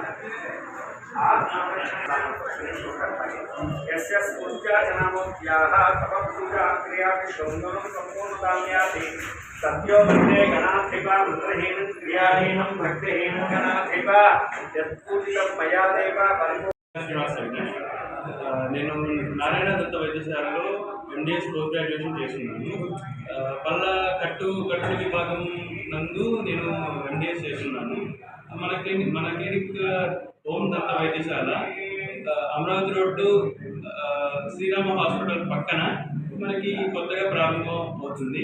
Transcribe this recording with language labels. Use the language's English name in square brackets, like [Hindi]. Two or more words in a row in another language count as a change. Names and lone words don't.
[Sanskrit] यस्य पूजा जनामोद्याः तपपूजा क्रियाभिषोन्दनं सम्पूर्णताम्याति सत्यो वन्दे गणाधिपा मंत्रहीनं क्रियाहीनं भक्तिहीनं गणाधिपा यत्पूजितं मया देव [Telugu] నేను నారాయణ దత్త వైద్యశాలలో [English] MDS post graduation [Telugu] చేస్తున్నాను. పళ్ళ కట్టుడు విభాగం నందు నేను ఎండిఎస్ చేస్తున్నాను. మన క్లినిక్ ఓం దత్త వైద్యశాల అమరావతి రోడ్డు శ్రీరామ హాస్పిటల్ పక్కన మనకి కొత్తగా ప్రారంభం అవుతుంది.